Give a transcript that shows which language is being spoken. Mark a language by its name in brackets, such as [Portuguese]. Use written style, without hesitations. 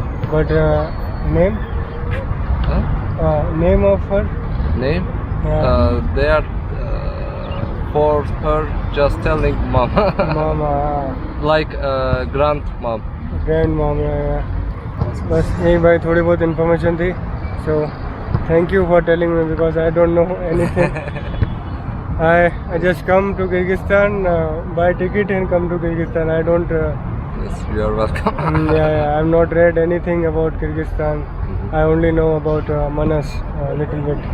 [English] But name? Huh? Name of her? Name? Yeah. They are for her just telling mom. Mama. Like grandmom. Grandmom, yeah. [Hindi] बस यही भाई थोड़ी बहुत information थी। [English] So thank you for telling me because I don't know anything. I just come to Kyrgyzstan, buy ticket and come to Kyrgyzstan. I don't Yes, you are welcome. I've not read anything about Kyrgyzstan. I only know about Manas a little bit.